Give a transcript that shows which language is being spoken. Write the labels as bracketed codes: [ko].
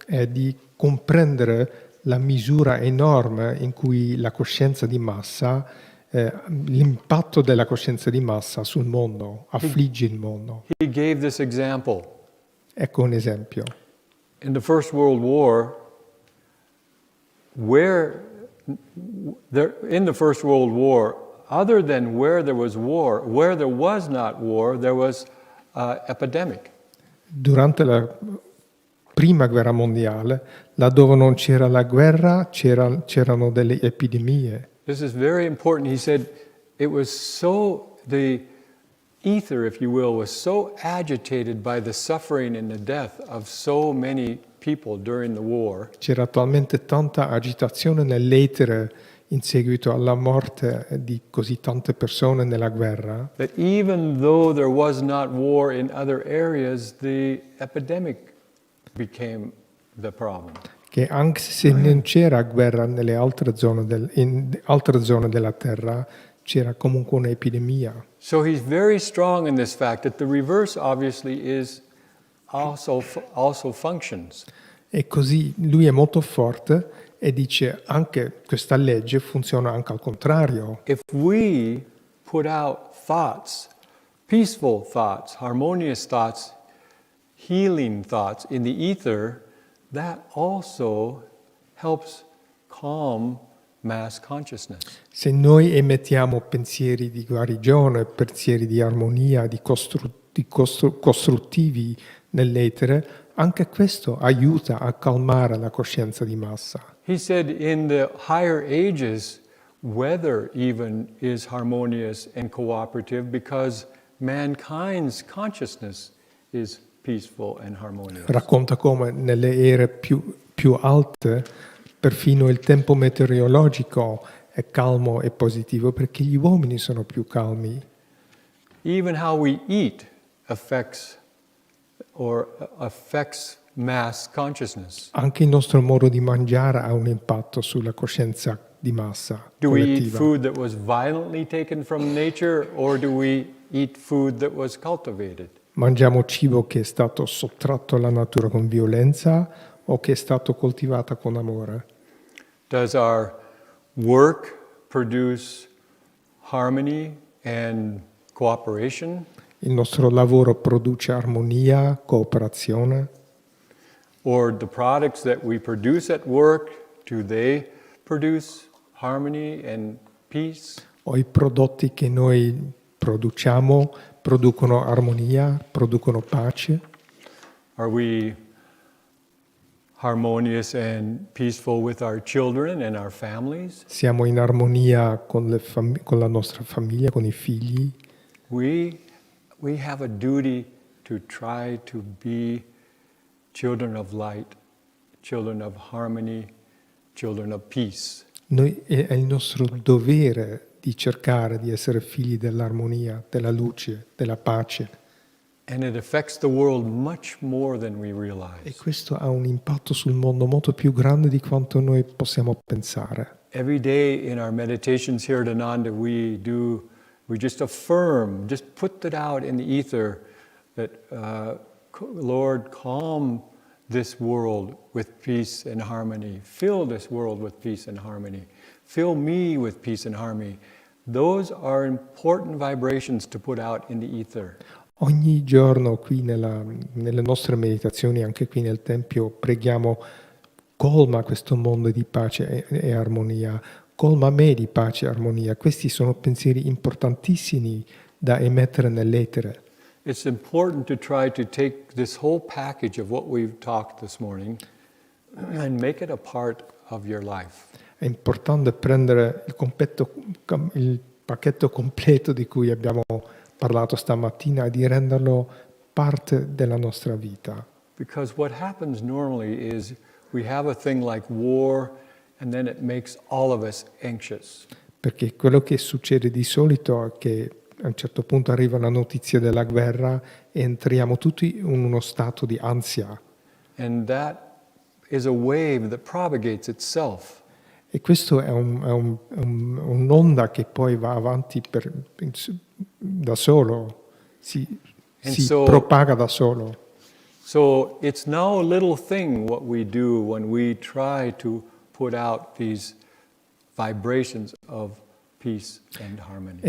[it] è di comprendere la misura enorme in cui la coscienza di massa, l'impatto della coscienza di massa sul mondo, affligge il mondo. [en] He gave this example. [it] Ecco un esempio. [en] In the First World War, other than where there was war, where there was not war, there was epidemic. [it] Durante la Prima Guerra Mondiale, laddove non c'era la guerra, c'erano delle epidemie. [en] This is very important. He said it was the ether, if you will, was so agitated by the suffering and the death of so many people during the war. [it] C'era talmente tanta agitazione nell'etere in seguito alla morte di così tante persone nella guerra, [en] That even though there was not war in other areas, the epidemic became the problem. [it] che anche se non c'era guerra nelle in altre zone della terra, c'era comunque un'epidemia. [en] So he's very strong in this fact that the reverse obviously is also functions. [it] E così lui è molto forte e dice anche questa legge funziona anche al contrario. [en] If we put out thoughts, peaceful thoughts, harmonious thoughts, healing thoughts in the ether, that also helps calm mass consciousness. [it] Se noi emettiamo pensieri di guarigione, pensieri di armonia, di costruttivi nell'etere, anche questo aiuta a calmare la coscienza di massa. [en] He said in the higher ages, weather even is harmonious and cooperative because mankind's consciousness is peaceful and harmonious. [it] Racconta come nelle ere più alte perfino il tempo meteorologico è calmo e positivo perché gli uomini sono più calmi. [en] Even how we eat affects mass consciousness. [it] Anche il nostro modo di mangiare ha un impatto sulla coscienza di massa [en] Do we eat [it] collettiva. [en] food that was violently taken from nature or do we eat food that was cultivated? [it] Mangiamo cibo che è stato sottratto alla natura con violenza o che è stato coltivato con amore? [en] Does our work produce harmony and cooperation? [it] Il nostro lavoro produce armonia, cooperazione? [en] Or the products that we produce at work, do they produce harmony and peace? [it] O i prodotti che noi produciamo producono armonia, producono pace? [en] Are we harmonious and peaceful with our children and our families? [it] Siamo in armonia con la nostra famiglia, con i figli? [en] We have a duty to try to be children of light, children of harmony, children of peace. [it] È il nostro dovere di cercare di essere figli dell'armonia, della luce, della pace. [en] And it affects the world much more than we [it] E [en] realize. [it] questo ha un impatto sul mondo molto più grande di quanto noi possiamo pensare. [en] Every day in our meditations here at Ananda, we just affirm, just put it out in the ether that, Lord, calm this world with peace and harmony. Fill this world with peace and harmony. Fill me with peace and harmony. Those are important vibrations to put out in the ether. [it] Ogni giorno qui nelle nostre meditazioni, anche qui nel Tempio, preghiamo: colma questo mondo di pace e armonia, colma me di pace e armonia. Questi sono pensieri importantissimi da emettere nell'etere. [en] It's important to try to take this whole package of what we've talked this morning and make it a part of your life. [it] È importante prendere il pacchetto completo di cui abbiamo parlato stamattina e di renderlo parte della nostra vita. [en] Because what happens normally is we have a thing like war and then it makes all of us anxious. [it] Perché quello che succede di solito è che a un certo punto arriva la notizia della guerra e entriamo tutti in uno stato di ansia. [en] And that is a wave that propagates itself. [it] E questo è un'onda che poi va avanti da solo, si propaga da solo. [en] So it's no little thing what we do when we try to put out these vibrations of peace and harmony.